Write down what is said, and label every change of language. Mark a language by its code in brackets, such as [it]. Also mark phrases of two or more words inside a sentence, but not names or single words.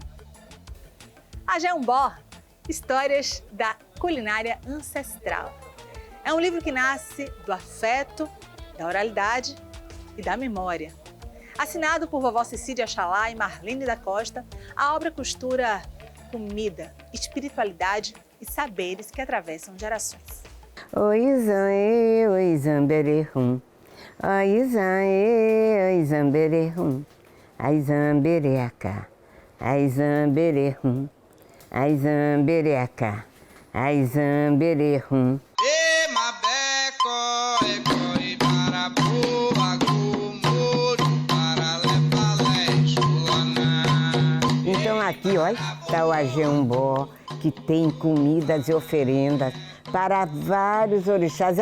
[pt] A Jeombó, Histórias da Culinária Ancestral. É um livro que nasce do afeto, da oralidade e da memória. Assinado por vovó Cecília Xalá e Marlene da Costa, a obra costura comida, espiritualidade e saberes que atravessam gerações. [yo] Oizãe, oizambererum, oizãe, oizambererum, aizambereacá, aizambererum, aizambereacá, aizambererum. [pt] Então aqui, olha, está o Jeombó, que tem comidas e oferendas para vários orixás.